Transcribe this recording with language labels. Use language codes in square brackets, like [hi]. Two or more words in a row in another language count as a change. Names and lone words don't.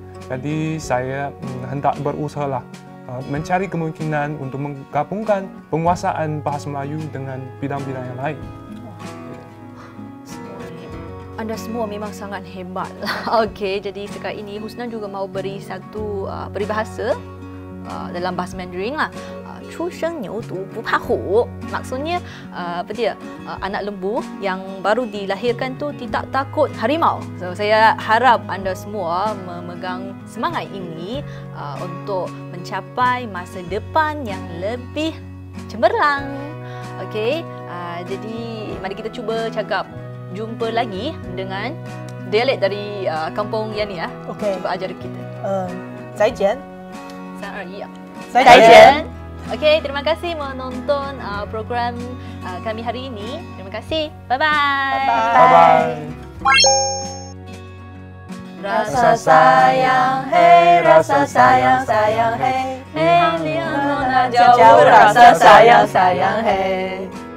[ms] Jadi saya hendak berusahalah mencari kemungkinan untuk menggabungkan penguasaan bahasa Melayu dengan bidang-bidang yang lain. Anda semua memang sangat hebat. Okey, jadi sekarang ini Husna juga mau beri satu peribahasa dalam bahasa Mandarin lah. [zh] 初生牛犊不怕虎. [ms] Maksudnya apa dia? Anak lembu yang baru dilahirkan tu tidak takut harimau. So saya harap anda semua memegang semangat ini untuk mencapai masa depan yang lebih cemerlang. Okey, jadi mari kita cuba cakap jumpa lagi dengan dialek dari kampung Yani ya. Okey. Cuba ajar kita. [zh] 再见。再见. [ms] Okey, terima kasih menonton program kami hari ini. Terima kasih. [en] Bye-bye. Bye-bye. [ms] Rasa sayang, hey, rasa sayang, sayang, hey, hey, liang nona jauh, rasa sayang, sayang, hey.